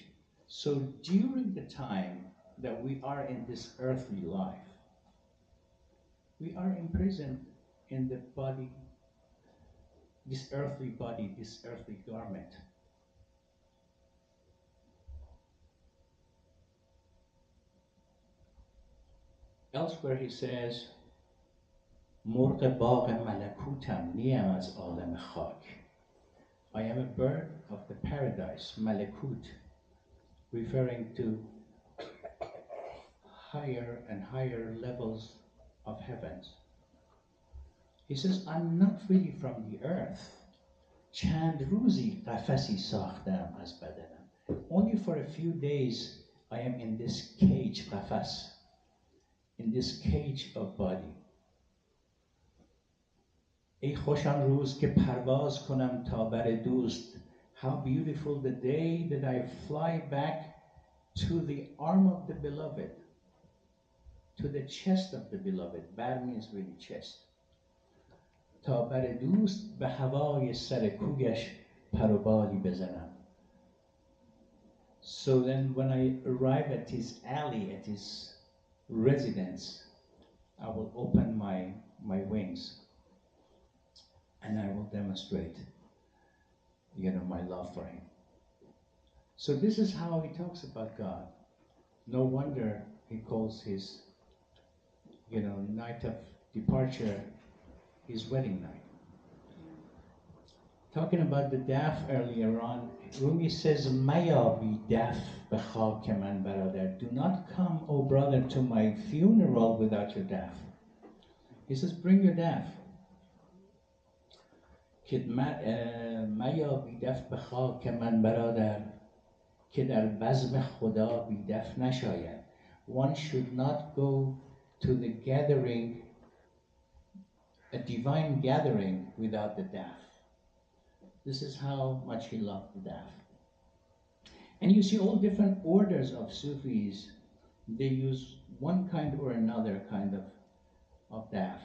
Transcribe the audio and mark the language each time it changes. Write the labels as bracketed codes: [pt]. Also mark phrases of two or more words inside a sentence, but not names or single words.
[en] So during the time that we are in this earthly life, We are imprisoned in the body, this earthly body, this earthly garment. Elsewhere he says, [fa] مرغ باغ ملکوتم نیم از عالم خاک. [en] I am a bird of the paradise, malakut, referring to higher and higher levels of heavens. He says, I'm not really from the earth. [fa] چند روزی قفسی ساختم از بدنم. [en] Only for a few days I am in this cage, قفس, in this cage of body. [fa] ای خوش آن روز که پرواز کنم تا بر دوست. [en] How beautiful the day that I fly back to the arm of the beloved, to the chest of the beloved. Bar means really chest. [fa] تا بر دوست به هوای سر کویش پر و بالی بزنم. [en] So then when I arrive at his alley, at his residence, I will open my wings and I will demonstrate, my love for him. So this is how he talks about God. No wonder he calls his, night of departure his wedding night. Talking about the daf earlier on, Rumi says, [fa] میا بی دف به خاک من برادر. [en] Do not come, O brother, to my funeral without your daf. He says, bring your daf. [fa] میا بی دف به خاک من برادر. که در بزم خدا بی دف نشاید. [en] One should not go to the gathering, a divine gathering, without the daf. This is how much he loved the daf. And you see all different orders of Sufis, they use one kind or another kind of daf.